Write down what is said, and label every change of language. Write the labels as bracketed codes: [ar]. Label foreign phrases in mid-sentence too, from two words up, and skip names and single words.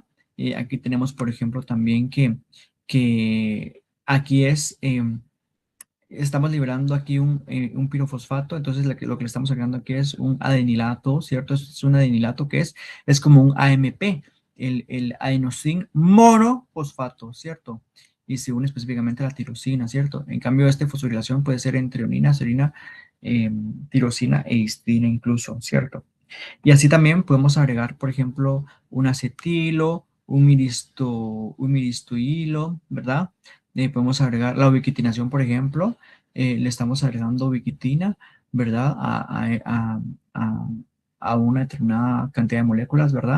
[es] Aquí tenemos, por ejemplo, también que aquí estamos liberando aquí un pirofosfato, entonces lo que le estamos agregando aquí es un adenilato, ¿cierto? Es un adenilato que es como un AMP, el adenosín monofosfato, ¿cierto? Y se une específicamente a la tirosina, ¿cierto? En cambio, esta fosforilación puede ser entre onina, serina, tirosina e histina incluso, ¿cierto? Y así también podemos agregar, por ejemplo, un acetilo, un miristohilo, ¿verdad? Podemos agregar la ubiquitinación, por ejemplo, le estamos agregando ubiquitina, ¿verdad? A una determinada cantidad de moléculas, ¿verdad?